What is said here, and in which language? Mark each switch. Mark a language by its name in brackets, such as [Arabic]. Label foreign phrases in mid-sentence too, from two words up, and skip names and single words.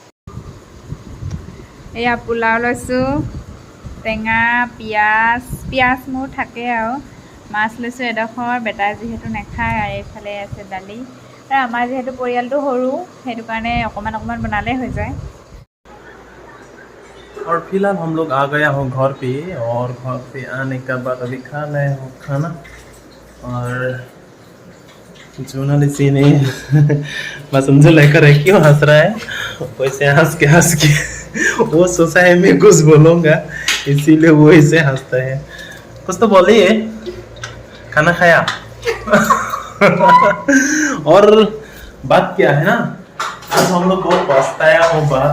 [Assamese] এয়া পোলাও লৈছোঁ টেঙা পিঁয়াজ মোৰ থাকে আৰু মাছ লৈছোঁ এডোখৰ বেটাই যিহেতু নাখায় আৰু এইফালে আছে দালি আৰু আমাৰ যিহেতু পৰিয়ালটো সৰু সেইটো কাৰণে অকণমান বনালেই হৈ যায় [Hindi] और फिलहाल हम लोग आ गया हूँ घर पे और घर पे आने के बाद अभी खा रहे हो खाना और जोनालिसी ने बस मुझे लेकर है क्यों हंस रहा है वैसे हंस के वो सोचा है मैं कुछ बोलूँगा इसीलिए वो ऐसे हंसता है कुछ तो बोलिए खाना खाया और बात क्या है ना आज हम लोग बहुत पछताया हूँ